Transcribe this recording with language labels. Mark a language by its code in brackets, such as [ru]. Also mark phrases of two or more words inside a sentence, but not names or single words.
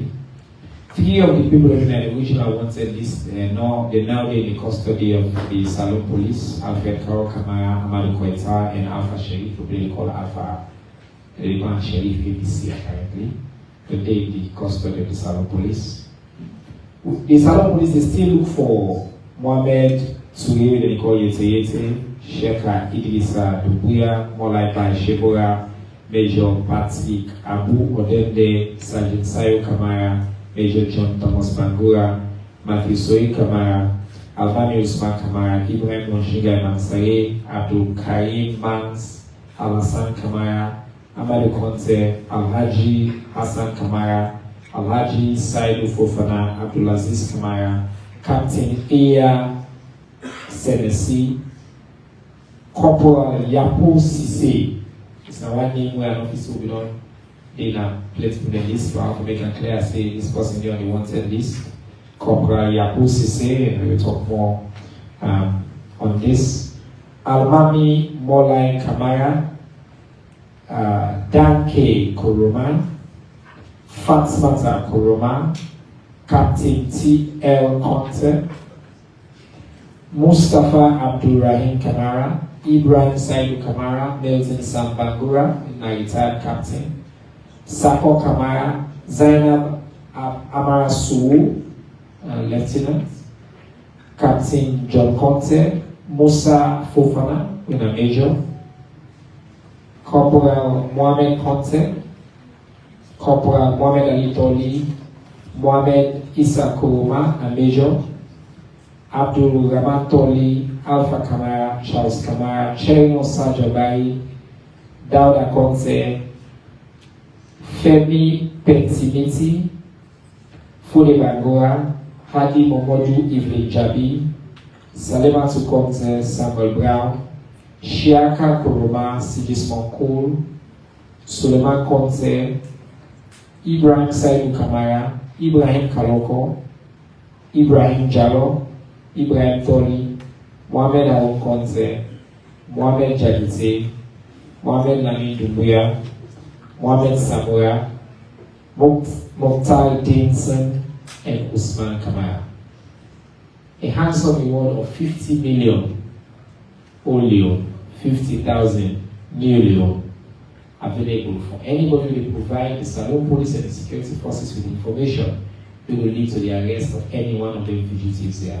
[en] 3 of the people in the original wanted list, they're now in the custody of the Salon Police, Alfred Karo Kamara, Amadou Koita, and Alpha Sheriff, who they call Alpha. They call Sheriff ABC apparently. But they in the custody of the Salon Police. The Salon Police, they still look for Mohamed Touré, they call Yete, Sheka Idrissa Dubuya, Molaipa Shebora, Major Patrick Abu Odende, Sergeant Sayo Kamara, Major John Thomas Bangura, Matthew Soy Kamara, Albani Usman Kamara, Ibrahim Monshiga Mansare, Abdul Karim Mans, Al-Hassan Kamara, Amadou Conte, Alhaji Hassan Kamara, Alhaji Saidu Fofana, Abdulaziz Kamara, Captain Iya Senesi, Corporal Yapo Sise. It's not one name where an officer will be done. They now let's put the list for how to make it clear. Say this person here on the wanted list. Corporal Yapo Sise, and we will talk more on this. Almami Molai Kamara, Dan K. Koroma, Fatsmata Koroma, Captain T. L. Conte, Mustafa Abdulrahim Kamara, Ibrahim Saidu Kamara, Milton Sambangura, retired captain, Sako Kamara, Zainab Amara Suu, lieutenant, Captain John Conte, Musa Fofana, a major, Corporal Mohamed Conte, Corporal Mohamed Ali Toli, Mohamed Issa Kuruma, a major, Abdul Rahman Toli, Alpha Kamara, Charles Kamara, Cherino Sajabai, Dauda Conte, Femi Pensimiti, Fode Bangora, Hadi Momodu Evelyn Jabi, Salematu Conte, Samuel Brown, Shiaka Kuruma, Sigismond Kool, Suleiman Conte, Ibrahim Saidu Kamara, Ibrahim Kaloko, Ibrahim Jallo, Ibrahim Toli, Mohamed Alon Conte, Mohamed Jadite, Mohamed Lamin Dumbuya, Mohamed Samura, Mokhtar Dinson, and Usman Kamara. A handsome reward of 50 million, only 50,000 million available for anybody who will provide the Salon Police and the security forces with information that will lead to the arrest of any one of the fugitives there.